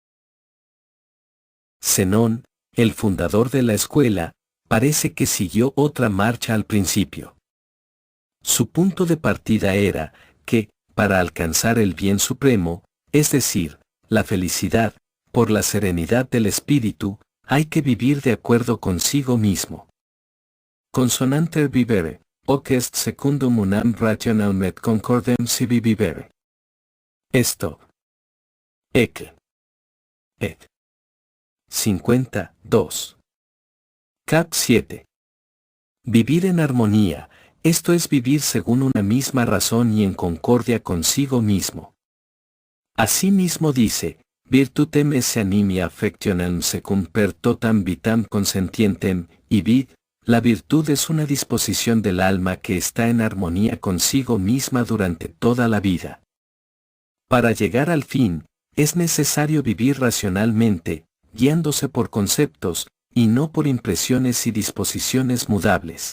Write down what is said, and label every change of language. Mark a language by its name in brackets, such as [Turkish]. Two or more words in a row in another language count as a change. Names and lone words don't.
[Spanish] Zenón, el fundador de la escuela, parece que siguió otra marcha al principio. Su punto de partida era que, para alcanzar el bien supremo, es decir, la felicidad, por la serenidad del espíritu, hay que vivir de acuerdo consigo mismo. [Latin] Consonanter vivere, hoc est secundum unam rationem et concordem sibi vivere. [Spanish] Esto. Ec. Ed. 52. Cap 7. Vivir en armonía, esto es vivir según una misma razón y en concordia consigo mismo. Asimismo dice, [Latin] virtutem esse animia affectionem secum per totam vitam consentientem, [Spanish] y vid, la virtud es una disposición del alma que está en armonía consigo misma durante toda la vida. Para llegar al fin, es necesario vivir racionalmente, guiándose por conceptos, y no por impresiones y disposiciones mudables.